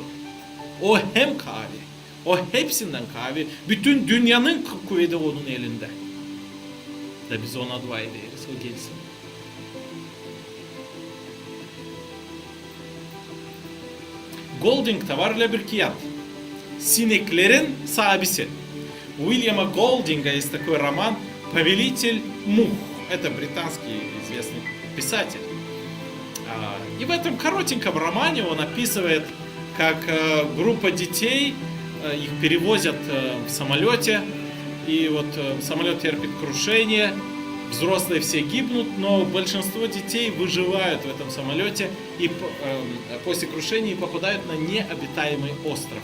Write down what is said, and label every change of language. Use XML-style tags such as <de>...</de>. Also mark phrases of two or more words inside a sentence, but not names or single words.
<gag>O hem kavi, o hepsinden kavi, bütün dünyanın kuvveti onun elinde. Da biz ona dua ederiz, o gelsin. Golding'de var öyle bir kıyat. Sineklerin sahibisi.</gag> <ru>Уильяма Голдинга есть такой роман «Повелитель мух». Это британский известный писатель. И в этом коротеньком романе он описывает, как группа детей, их перевозят в самолете, и вот самолет терпит крушение, взрослые все гибнут, но большинство детей выживают в этом самолете и после крушения попадают на необитаемый остров.</ru>